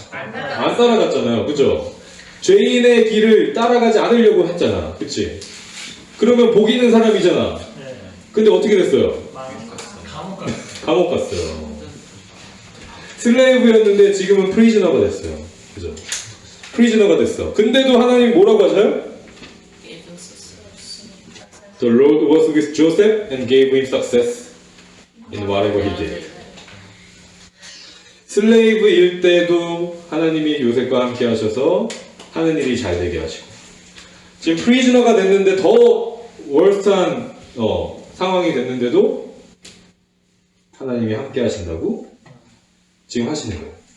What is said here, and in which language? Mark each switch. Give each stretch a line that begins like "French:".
Korean: 안 따라갔잖아요. 그죠? 죄인의 길을 따라가지 않으려고 했잖아. 그치? 그러면 복 있는 사람이잖아. 근데 어떻게 됐어요? 감옥 갔어요. 슬레이브였는데 지금은 프리즈너가 됐어요. 그죠? 프리즈너가 됐어. 근데도 하나님 뭐라고 하셔요?
English: The Lord was with Joseph and gave him success in whatever he did.
Korean: 슬레이브일 때도 하나님이 요셉과 함께 하셔서 하는 일이 잘 되게 하시고 지금 프리즈너가 됐는데 더 월스트한 상황이 됐는데도 하나님이 함께 하신다고 지금 하시는 거예요.